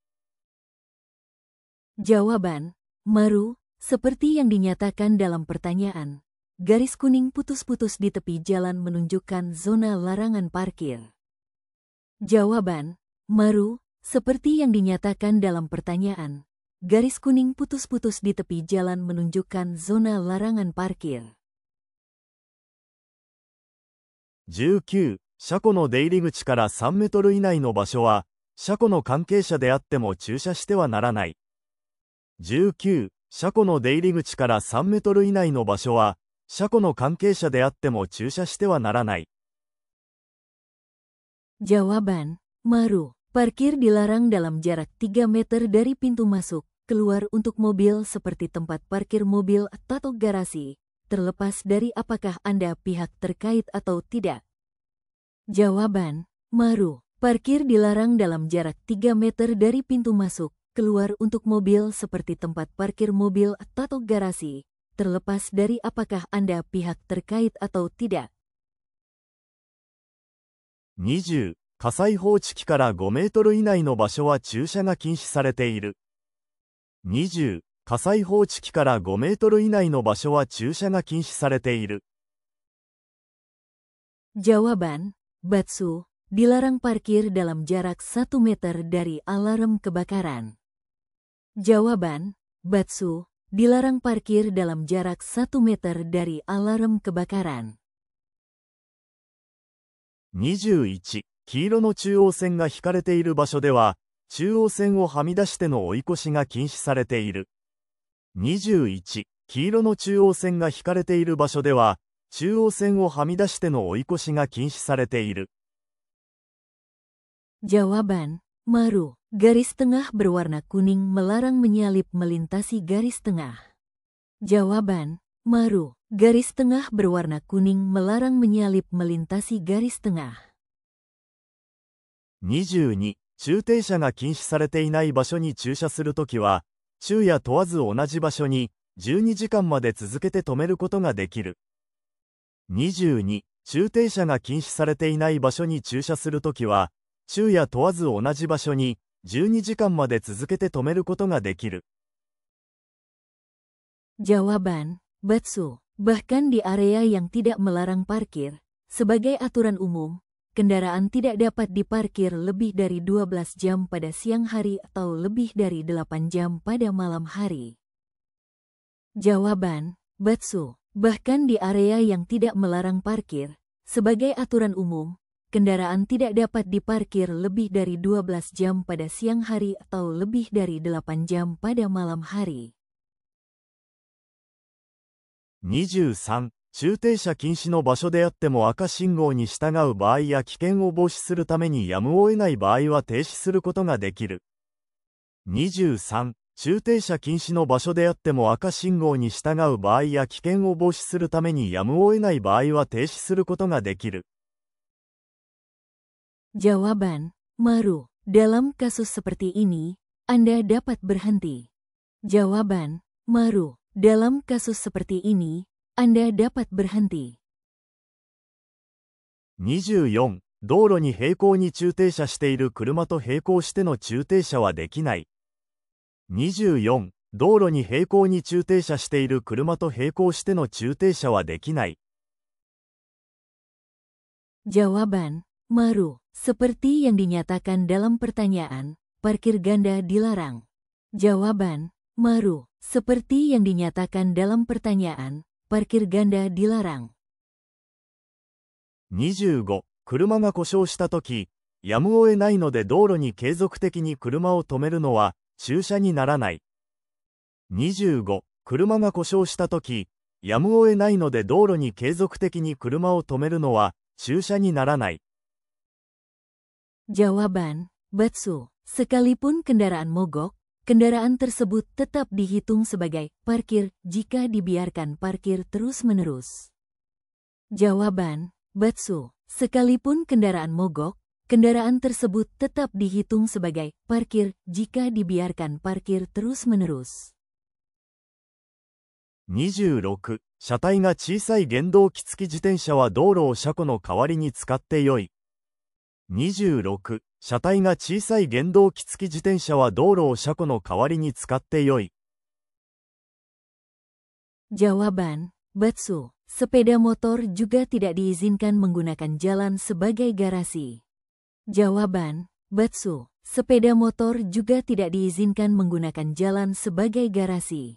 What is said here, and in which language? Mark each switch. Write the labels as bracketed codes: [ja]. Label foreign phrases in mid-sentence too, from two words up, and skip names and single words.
[id] Jawaban, Maru, seperti yang dinyatakan dalam pertanyaan. Garis kuning putus-putus di tepi jalan menunjukkan zona larangan parkir. Jawaban, Maru, seperti yang dinyatakan dalam pertanyaan. Garis kuning putus-putus di tepi jalan menunjukkan zona larangan parkir. [ja] 19、車庫の出入り口から3メートル以内の場所は、車庫の関係者であっても駐車してはならない。19、車庫の出入り口から3メートル以内の場所は、車庫の関係者であっても駐車してはならない。 [id] Jawaban, Maru. Parkir dilarang dalam jarak 3 meter dari pintu masuk, keluar untuk mobil seperti tempat parkir mobil atau garasi, terlepas dari apakah Anda pihak terkait atau tidak. Jawaban, Maru. Parkir dilarang dalam jarak 3 meter dari pintu masuk, keluar untuk mobil seperti tempat parkir mobil atau garasi, terlepas dari apakah Anda pihak terkait atau tidak. [ja] 20、火災報知器から5メートル以内の場所は駐車が禁止されている。20、火災報知器から5メートル以内の場所は駐車が禁止されている。 [id] Jawaban, Batsu. Dilarang parkir dalam jarak 1 meter dari alarm kebakaran. Jawaban, Batsu. Dilarang parkir dalam jarak 1 meter dari alarm kebakaran. [ja] 21、黄色の中央線が引かれている場所では、中央線をはみ出しての追い越しが禁止されている。21、黄色の中央線が引かれている場所では、中央線をはみ出しての追い越しが禁止されている。 [id] Jawaban, Maru. Garis tengah berwarna kuning melarang menyalip melintasi garis tengah. Jawaban, Maru. Garis tengah berwarna kuning melarang menyalip melintasi garis tengah. [ja] 22、駐停車が禁止されていない場所に駐車するときは、昼夜問わず同じ場所に12時間まで続けて止めることができる。22、駐停車が禁止されていない場所に駐車するときは、昼夜問わず同じ場所に12時間まで続けて止めることができる。 [id] Jawaban, Batsu. Bahkan di area yang tidak melarang parkir, sebagai aturan umum, kendaraan tidak dapat diparkir lebih dari 12 jam pada siang hari atau lebih dari 8 jam pada malam hari. Jawaban, Batsu. Bahkan di area yang tidak melarang parkir, sebagai aturan umum, kendaraan tidak dapat diparkir lebih dari 12 jam pada siang hari atau lebih dari 8 jam pada malam hari. [ja] 23、駐停車禁止の場所であっても赤信号に従う場合や危険を防止するためにやむを得ない場合は停止することができる。23、駐停車禁止の場所であっても赤信号に従う場合や危険を防止するためにやむを得ない場合は停止することができる。 [id] Jawaban, Maru. Dalam kasus seperti ini, Anda dapat berhenti. Jawaban, Maru. Dalam kasus seperti ini, Anda dapat berhenti. [ja] 24、道路に平行に駐停車している車と並行しての駐停車はできない。24、道路に平行に駐停車している車と並行しての駐停車はできない。 [id] Jawaban, Maru. Seperti yang dinyatakan dalam pertanyaan, parkir ganda dilarang. Jawaban, Maru. Seperti yang dinyatakan dalam pertanyaan, parkir ganda dilarang. [ja] 25、車が故障したとき、やむを得ないので道路に継続的に車を止めるのは駐車にならない。25、車が故障したとき、やむを得ないので道路に継続的に車を止めるのは駐車にならない。 [id] Jawaban, Batsu. Sekalipun kendaraan mogok, kendaraan tersebut tetap dihitung sebagai parkir jika dibiarkan parkir terus-menerus. Jawaban, Batsu. Sekalipun kendaraan mogok, kendaraan tersebut tetap dihitung sebagai parkir jika dibiarkan parkir terus-menerus. [ja] 26、車体が小さい原動機付き自転車は道路を車庫の代わりに使ってよい。26、車体が小さい原動機付き自転車は道路を車庫の代わりに使ってよい。 [id] Jawaban, Batsu. Sepeda motor juga tidak diizinkan menggunakan jalan sebagai garasi. Jawaban, Batsu. Sepeda motor juga tidak diizinkan menggunakan jalan sebagai garasi.